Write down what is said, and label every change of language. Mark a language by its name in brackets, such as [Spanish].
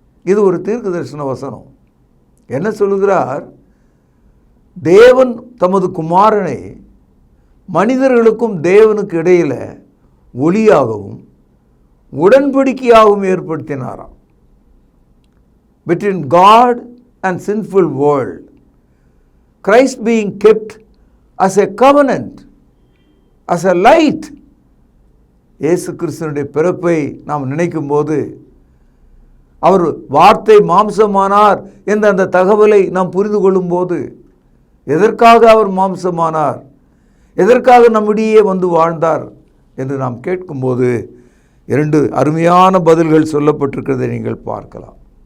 [Tamil] இது ஒரு தீர்க்க தரிசன வசனம். என்ன சொல்லுகிறார்? தேவன் தமது குமாரனை மனிதர்களுக்கும் தேவனுக்கு இடையில ஒளியாகவும் உடன்படிக்கையாகவும் ஏற்படுத்தினாராம். [English] Between God and sinful world, Christ being kept as a covenant, as a light. [Tamil] இயேசு கிறிஸ்துவினுடைய பிறப்பை நாம் நினைக்கும் போது, அவர் வார்த்தை மாம்சமானார் என்ற அந்த தகவலை நாம் புரிந்து கொள்ளும் போது, எதற்காக அவர் மாம்சமானார், எதற்காக நம்மிடையே வந்து வாழ்ந்தார் என்று நாம் கேட்கும்போது 2 அருமையான பதில்கள் சொல்லப்பட்டிருக்கிறதை நீங்கள் பார்க்கலாம்.